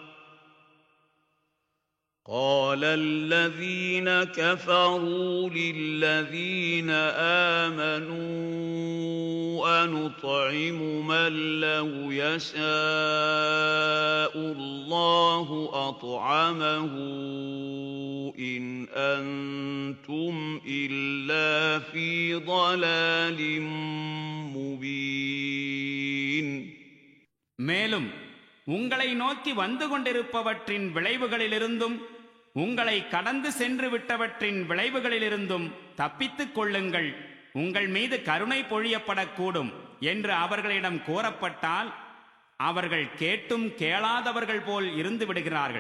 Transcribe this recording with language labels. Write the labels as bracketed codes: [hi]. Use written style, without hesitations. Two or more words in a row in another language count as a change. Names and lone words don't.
[ar] قَالَ الَّذِينَ كَفَرُوا لِلَّذِينَ آمَنُوا أَنُطْعِمُ مَن لَّوْ يَشَاءُ اللَّهُ أَطْعَمَهُ إِنْ أَنتُمْ إِلَّا فِي ضَلَالٍ مُبِينٍ. [ta] மேலும் உங்களை நோக்கி வந்து கொண்டிருப்பவற்றின் விளைவுகளிலிருந்தும் உங்களை கடந்து சென்று விட்டவற்றின் விளைவுகளிலிருந்தும் தப்பித்துக் கொள்ளுங்கள், உங்கள் மீது கருணை பொழியப்படக்கூடும் என்று அவர்களிடம் கூறப்பட்டால் அவர்கள் கேட்டும் கேளாதவர்கள் போல் இருந்து விடுகிறார்கள்.